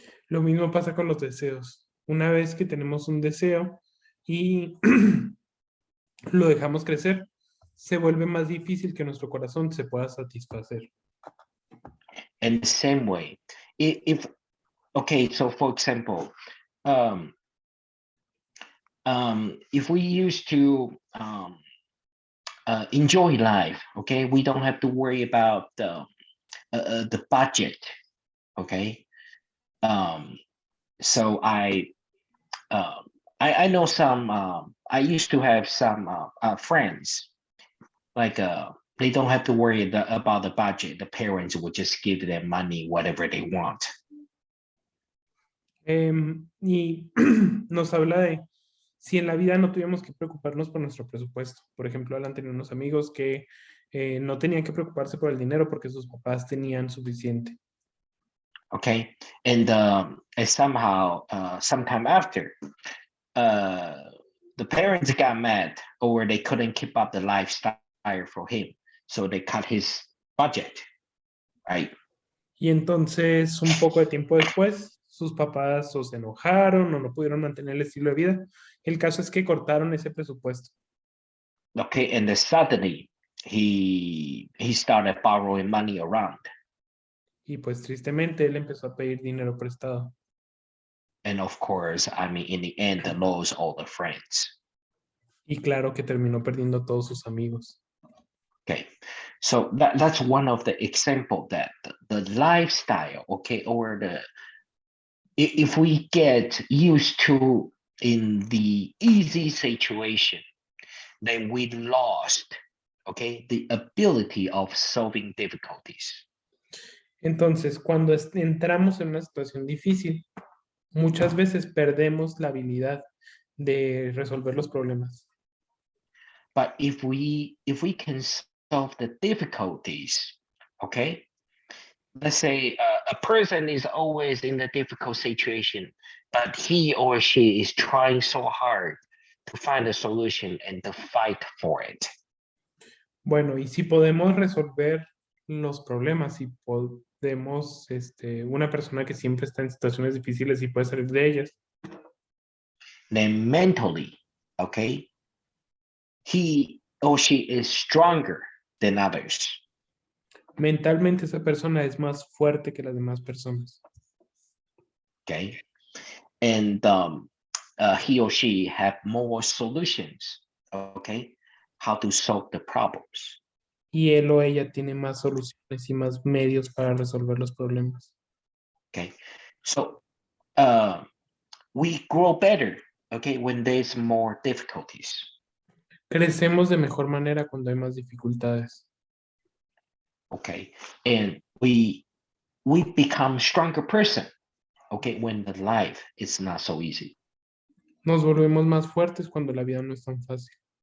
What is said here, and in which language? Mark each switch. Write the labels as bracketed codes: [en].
[es] Lo mismo pasa con los deseos. Una vez que tenemos un deseo y lo dejamos crecer, se vuelve más difícil que nuestro corazón se pueda satisfacer. [en] In the same way, okay, so for example, if we used to enjoy life, okay, we don't have to worry about the budget, okay. So I know some. I used to have some friends, like they don't have to worry about the budget. The parents will just give them money, whatever they want. [es] Y nos habla de si en la vida no tuviéramos que preocuparnos por nuestro presupuesto. Por ejemplo, Alan tenía unos amigos que no tenían que preocuparse por el dinero porque sus papás tenían suficiente. [en] Okay, and somehow, sometime after, the parents got mad, or they couldn't keep up the lifestyle for him, so they cut his budget, right? [es] Y entonces, un poco de tiempo después, sus papás o se enojaron o no pudieron mantener el estilo de vida. El caso es que cortaron ese presupuesto. [en] Okay, and then suddenly he started borrowing money around. [es] Y pues tristemente él empezó a pedir dinero prestado. [en] And of course, I mean, in the end, he lost all the friends. [es] Y claro que terminó perdiendo todos sus amigos. [en] Okay, so that's one of the example that the lifestyle, okay, or if we get used to in the easy situation, then we lost, okay, the ability of solving difficulties. [es] Entonces, cuando entramos en una situación difícil, muchas veces perdemos la habilidad de resolver los problemas. [en] But if we can solve the difficulties, okay, let's say a person is always in a difficult situation, but he or she is trying so hard to find a solution and to fight for it. [es] Bueno, y si podemos resolver los problemas, si podemos, una persona que siempre está en situaciones difíciles y puede salir de ellas, [en] Then mentally, okay, he or she is stronger than others. [es] mentalmente esa persona es más fuerte que las demás personas. [en] Okay, and he or she have more solutions, okay, how to solve the problems. [es] Y él o ella tiene más soluciones y más medios para resolver los problemas. [en] Okay, so we grow better, okay, when there's more difficulties. [es] Crecemos de mejor manera cuando hay más dificultades. [en] Okay, and we become stronger person, okay, when the life is not so easy. [es] Nos volvemos más fuertes cuando la vida no es tan fácil.